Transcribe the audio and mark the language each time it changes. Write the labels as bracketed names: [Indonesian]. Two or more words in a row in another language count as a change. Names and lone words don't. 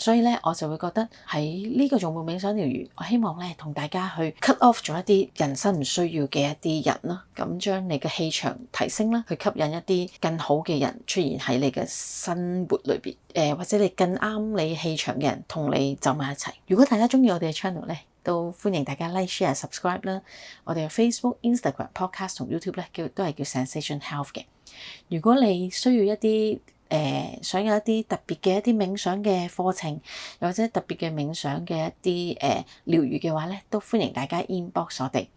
[Cantonese] 所以咧，我就會覺得喺呢個頌缽冥想療癒，我希望咧同大家去 [English] cut off [Cantonese] 咗一啲人生唔需要嘅一啲人啦，咁將你嘅氣場提升啦，去吸引一啲更好嘅人出現喺你嘅生活裏邊。或者你更啱你氣場嘅人同你走埋一齊。如果大家鍾意我哋嘅 channel 咧，都歡迎大家 [English] like、share、subscribe [Cantonese] 啦。我哋嘅 Facebook、Instagram、Podcast 同 YouTube 咧都係叫 Zensation Health 嘅。如果你需要一啲想有一啲特別嘅一啲冥想嘅課程，又或者特別嘅冥想嘅一啲療癒嘅話咧，都歡迎大家 inbox 我哋。